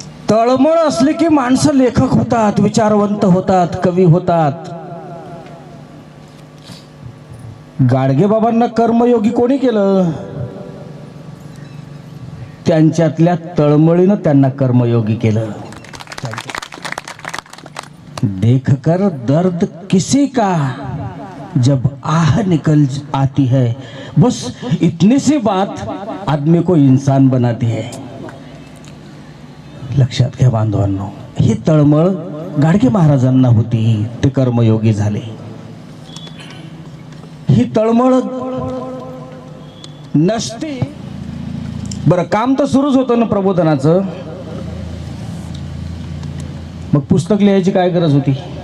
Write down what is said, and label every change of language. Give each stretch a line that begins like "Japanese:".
Marathi: तळमळ असले की माणसं लेखक होतात, विचारवंत होतात, कवी होतात. गाडगेबाबांना कर्मयोगी कोणी केलं? त्यांच्यातल्या तळमळीनं त्यांना कर्मयोगी केलं.
Hindi: देखकर दर्द किसी का जब आह निकल आती है, बस इतनी सी बात आदमी को इंसान बनाती है.
Marathi: लक्षात घ्या बांधवांनो, ही तळमळ गाडगे महाराजांना होती, ते कर्मयोगी झाले. ही तळमळ नसती. बरं, काम तर सुरूच होतं ना प्रबोधनाचं, मग पुस्तक लिहायची काय गरज होती?